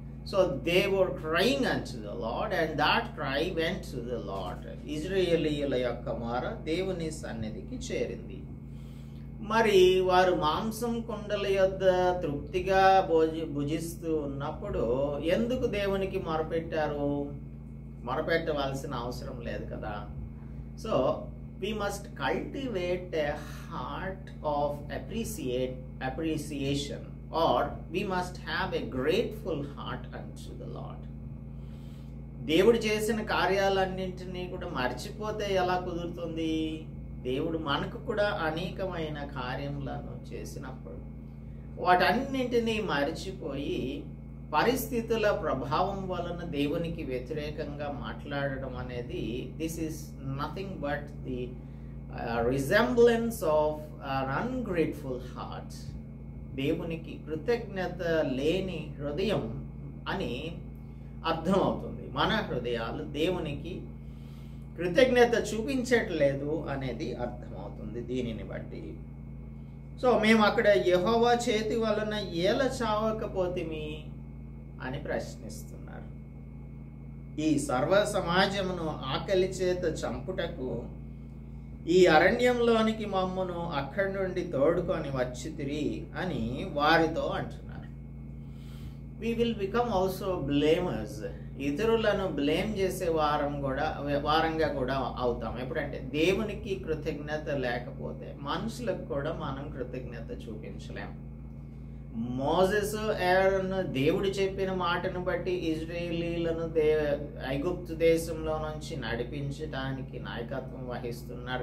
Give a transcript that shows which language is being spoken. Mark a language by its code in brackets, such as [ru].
[en] So they were crying unto the Lord, and that cry went to the Lord. [te] ఇజ్రాయేలీయుల యొక్క మొర దేవుని సన్నిధికి చేరింది. మరి వారు మాంసం కుండల యొద్ద తృప్తిగా భుజిస్తూ ఉన్నప్పుడు ఎందుకు దేవునికి మొరపెట్టారు? మొరపెట్టవలసిన అవసరం లేదు కదా. [en] So we must cultivate a heart of appreciation, or we must have a grateful heart unto the Lord. [te] దేవుడు చేసిన కార్యాలన్నింటినీ కూడా మర్చిపోతే ఎలా కుదురుతుంది? దేవుడు మనకు కూడా అనేకమైన కార్యములను చేసినప్పుడు వాటన్నింటినీ మర్చిపోయి పరిస్థితుల ప్రభావం వలన దేవునికి వ్యతిరేకంగా మాట్లాడడం అనేది [en] This is nothing but the resemblance of an ungrateful heart. [te] దేవునికి కృతజ్ఞత లేని హృదయం అని అర్థమవుతుంది. మన హృదయాలు దేవునికి కృతజ్ఞత చూపించట్లేదు అనేది అర్థమవుతుంది దీనిని బట్టి. సో మేము అక్కడ యెహోవా చేతి వలన ఏల చావకపోతిమి అని ప్రశ్నిస్తున్నారు. ఈ సర్వ సమాజమును ఆకలి చేత చంపుటకు ఈ అరణ్యంలోనికి మమ్మను అక్కడి నుండి తోడుకొని వచ్చితిరి అని వారితో అంటున్నారు. [en] we will become also blamers. [te] ఇతరులను బ్లేమ్ చేసే వారంగా కూడా అవుతాం. ఎప్పుడంటే దేవునికి కృతజ్ఞత లేకపోతే మనుషులకు కూడా మనం కృతజ్ఞత చూపించలేం. మోసెస్ ఆరోన్ దేవుడు చెప్పిన మాటను బట్టి ఇజ్రాయేలీలను ఐగుప్తు దేశంలో నుంచి నడిపించడానికి నాయకత్వం వహిస్తున్నారు.